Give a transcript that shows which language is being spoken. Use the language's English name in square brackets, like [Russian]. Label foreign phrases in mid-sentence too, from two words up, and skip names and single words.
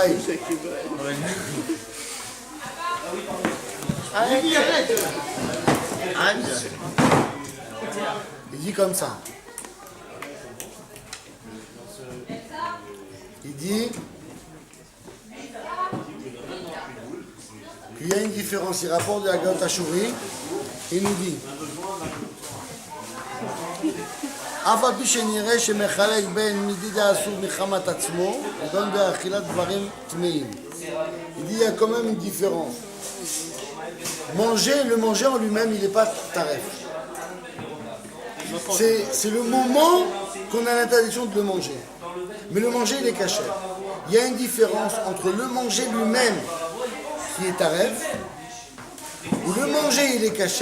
[French] Ephraïm. Il dit comme ça. Il dit qu'il y a une différence. Il rapporte de la Gaot Ashuri. [Hebrew] Il nous dit אף על פי שנראה שמחלק בין מדיד האסור מחמת עצמו וגם באכילת דברים טמאים. [French] Il dit il y a quand même une différence. Le manger en lui-même, il n'est pas taref. C'est le moment qu'on a l'interdiction de le manger. Mais le manger, il est caché. Il y a une différence entre le manger lui-même, qui est taref, ou le manger, il est caché.